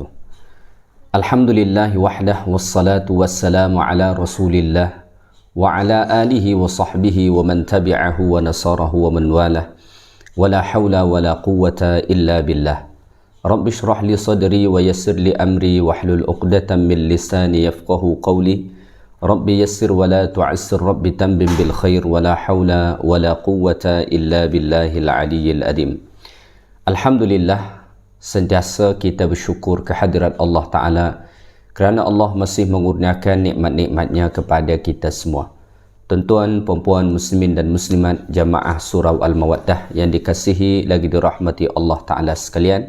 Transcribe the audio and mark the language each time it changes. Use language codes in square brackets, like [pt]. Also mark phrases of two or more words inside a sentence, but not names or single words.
[ar] الحمد لله وحده والصلاة والسلام على رسول الله وعلى آله وصحبه ومن تبعه ونصره ومن والاه ولا حول ولا قوة إلا بالله. رب اشرح لي صدري ويسر لي أمري واحلل عقدة من لساني يفقهوا قولي. رب يسر ولا تعسر، رب تمم بالخير ولا حول ولا قوة إلا بالله العلي العظيم. Alhamdulillah, [ms] sentiasa kita bersyukur kehadirat [ar] الله تعالى [ms] kerana Allah masih mengurniakan nikmat-nikmatnya kepada kita semua. Tuan-tuan, puan-puan, muslimin dan muslimat jamaah surau Al-Mawaddah yang dikasihi lagi dirahmati [ar] الله تعالى [ms] sekalian.